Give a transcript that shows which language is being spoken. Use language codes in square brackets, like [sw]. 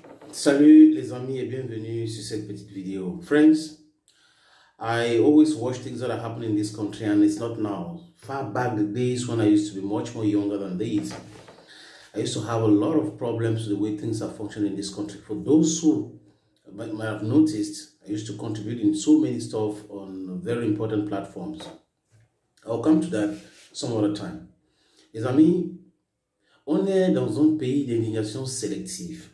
[fr] Salut les amis et bienvenue sur cette petite vidéo. [en] Friends, I always watch things that are happening in this country and it's not now. Far back the days when I used to be much more younger than this, I used to have a lot of problems with the way things are functioning in this country. For those who might have noticed, I used to contribute in so many stuff on very important platforms. I'll come to that some other time. [fr] Les amis, on est dans un pays d'indignation sélective.